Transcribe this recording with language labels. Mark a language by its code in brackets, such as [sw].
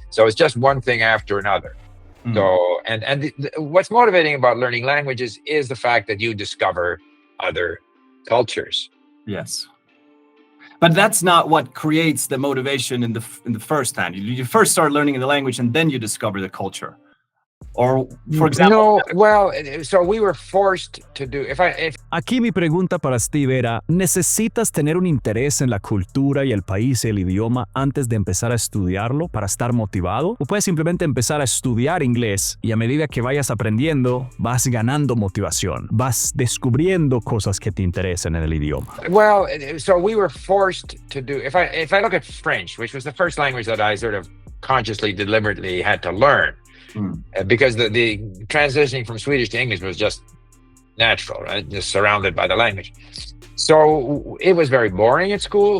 [en] So it's just one thing after another. So, and what's motivating about learning languages is the fact that you discover other cultures. Yes. But that's not what creates the motivation in the first hand. You first start learning the language, and then you discover the culture. Or, for example... No, well, so we were forced to do... [es] Aquí mi pregunta para Steve era, ¿necesitas tener un interés en la cultura y el país y el idioma antes de empezar a estudiarlo para estar motivado? ¿O puedes simplemente empezar a estudiar inglés y a medida que vayas aprendiendo, vas ganando motivación, vas descubriendo cosas que te interesan en el idioma? [en] Well, so we were forced to do... If I look at French, which was the first language that I sort of consciously, deliberately had to learn, because the transitioning from Swedish to English was just natural, right? Just surrounded by the language. So it was very boring at school.